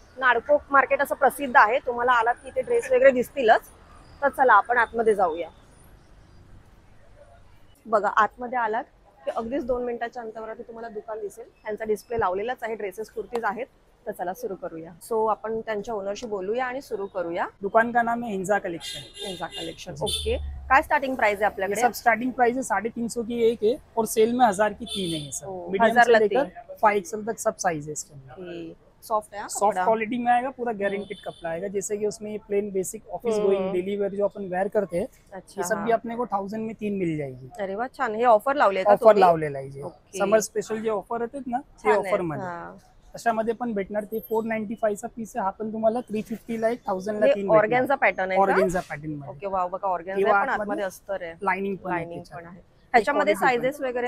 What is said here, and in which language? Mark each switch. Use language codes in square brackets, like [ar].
[mr] नाडको market असं प्रसिद्ध आहे. तुम्हाला आलात की इथे ड्रेस वगैरे दिसतीलच. तर चला आपण आतमध्ये जाऊया. बघा, आतमध्ये आलात की अगदीच 2 मिनिटाच्या अंतरावरती तुम्हाला दुकान दिसेल. त्यांचा डिस्प्ले लावलेलाच आहे. ड्रेसेस कुर्तीज आहेत. तर चला सुरू करूया. सो आपण त्यांच्या ओनरशी बोलूया आणि सुरू करूया. [hi] दुकान का नाम है हिंजा कलेक्शन. [mr] हिंजा collection, okay. काय स्टार्टिंग प्राइस है आपल्याकडे? [hi] सब स्टार्टिंग प्राइस है 350 की एक है और सेल में 1000 की 3 है सर. मीडियम से लेकर 5XL तक सब साइज है इसके अंदर. सॉफ्ट है, सॉफ्ट क्वालिटी में आएगा, पूरा गारंटेड कपड़ा आएगा. जैसे कि उसमें plane basic office going daily wear जो अपन वेयर करते हैं, ये सब भी अपने को 1000 में 3 मिल जाएगी. [mr] अरे वाह, छान. हे ऑफर लावले का? ऑफर लावलेला आहे. समर स्पेशल जे ऑफर येतात ना, ते ऑफर मध्ये अशामध्ये पण भेटणार. ते 495 चा पीस आहे. हा पण तुम्हाला 350 ला 1000 ला 3 ऑर्गेन्झा पॅटर्न आहे. ऑर्गेन्झा पॅटर्न मध्ये. Okay, wow. बघा, ऑर्गेन्झा पण आतमध्ये अस्तर आहे. लाइनिंग पण आहे. ह्याच्यामध्ये साइजेस वगैरे